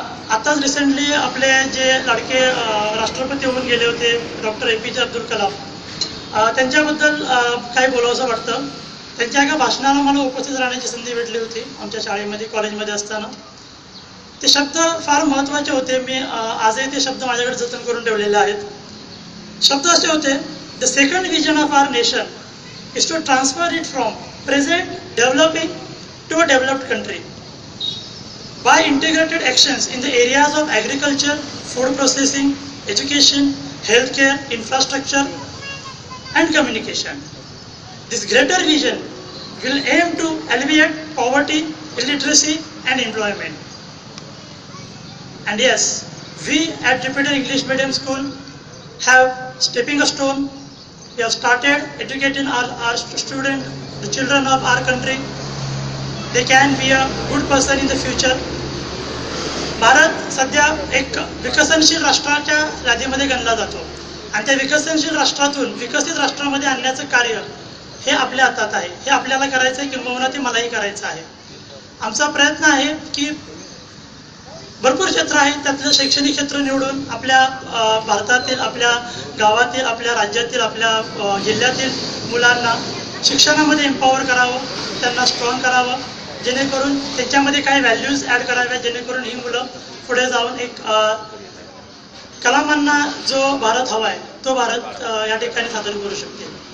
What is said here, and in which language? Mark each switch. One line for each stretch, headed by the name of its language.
Marathi: आताच रिसेंटली आपले जे लाडके राष्ट्रपती होऊन गेले होते डॉक्टर APJ अब्दुल कलाम, त्यांच्याबद्दल काही बोलावंसं वाटतं. त्यांच्या एका भाषणाला मला उपस्थित राहण्याची संधी भेटली होती आमच्या शाळेमध्ये, कॉलेजमध्ये असताना. ते शब्द फार महत्त्वाचे होते. मी आजही ते शब्द माझ्याकडे जतन करून ठेवलेले आहेत. शब्द असे होते,
English: The second vision of our nation is to transfer it from present developing to a developed country by integrated actions in the areas of agriculture, food processing, education, healthcare, infrastructure and communication. This greater vision will aim to alleviate poverty, illiteracy and employment. And yes, we at Jupiter English Medium School have stepping a stone. We have started educating our students, the children of our country. They can be a good person in the future.
Marathi: Bharat सध्या एक विकसनशील राष्ट्राच्या यादीमध्ये गणला जातो आणि त्या विकसनशील राष्ट्रातून विकसित राष्ट्रामध्ये आणण्याचं कार्य हे आपल्या हातात आहे. हे आपल्याला करायचं आहे, किंबहुना ते मलाही करायचं आहे. आमचा प्रयत्न आहे की भरपूर क्षेत्र आहे, त्यातलं शैक्षणिक क्षेत्र निवडून आपल्या भारतातील, आपल्या गावातील, आपल्या राज्यातील, आपल्या जिल्ह्यातील मुलांना शिक्षणामध्ये एम्पॉवर करावं, त्यांना स्ट्रॉंग करावं, जेणेकरून त्यांच्यामध्ये काही व्हॅल्यूज ॲड कराव्या, जेणेकरून ही मुलं पुढे जाऊन एक कलामांना जो भारत हवा आहे तो भारत या ठिकाणी सादर करू शकते.